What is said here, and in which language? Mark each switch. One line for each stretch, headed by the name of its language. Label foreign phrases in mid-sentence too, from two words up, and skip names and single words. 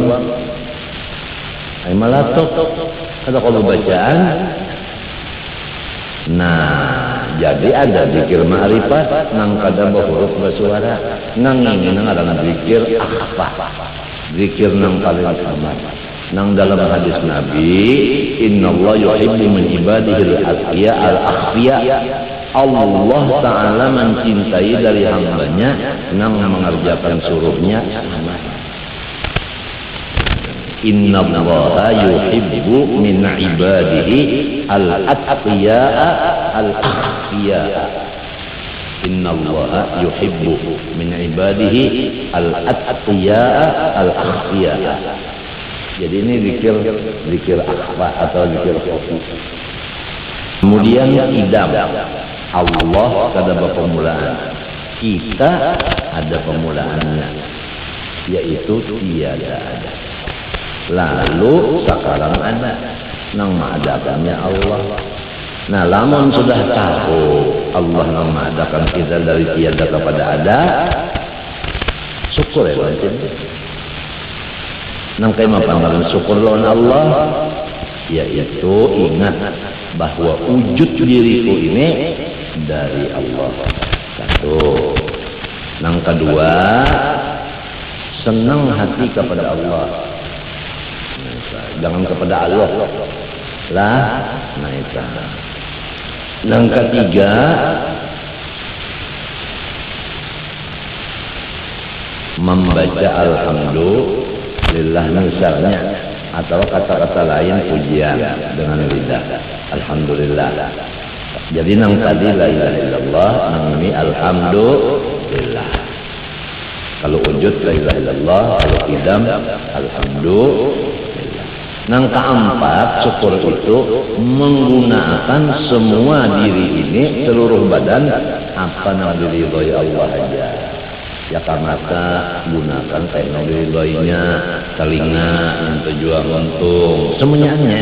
Banjar: Ai malatok kada ka bacaan. Nah, jadi ada zikir ma'rifat nang kada huruf bersuara, nang ini nang ada zikir apa? Zikir nang paling utama. Nang dalam hadis Nabi,
Arabic: إن الله يحب من عباده الأتقياء الأخفياء.
Banjar: Allah Ta'ala mencintai dari hambanya nang mengerjakan suruhnya.
Arabic: إن الله يحب من عباده الأتقياء الأخفياء. إن الله يحب من عباده الأتقياء الأخفياء.
Banjar: Jadi ini zikir akhfa atau zikir khufi. Kemudian idam. Allah kada berpemulaan. Kita ada pemulaannya, yaitu tiada ada. Lalu sekarang ada nang mengadakannya Allah. Nah, lamun sudah tahu Allah nang mengadakan kita dari tiada kepada ada, syukur ya wajib. Nang kaya mapanggalan syukur lawan Allah, yaitu ingat bahwa wujud diriku ini dari Allah. Satu. Nang kedua, senang hati kepada Allah. Jangan kepada Allah lah. Nah itu. Yang ketiga, membaca alhamdulillah misalnya, atau kata-kata lain pujian dengan lidah alhamdulillah. Jadi nang tadi
Arabic: لا إله إلا الله,
Banjar: nang ini alhamdulillah. Kalau wujud
Arabic: لا إله إلا الله,
Banjar: kalau idam alhamdulillah. Nang keempat, syukur itu menggunakan semua diri ini, seluruh badan, apa yang diridhoi Allah aja. Ya mata gunakan kayak diridhoinya, telinga yang tujuan untung, semuanya.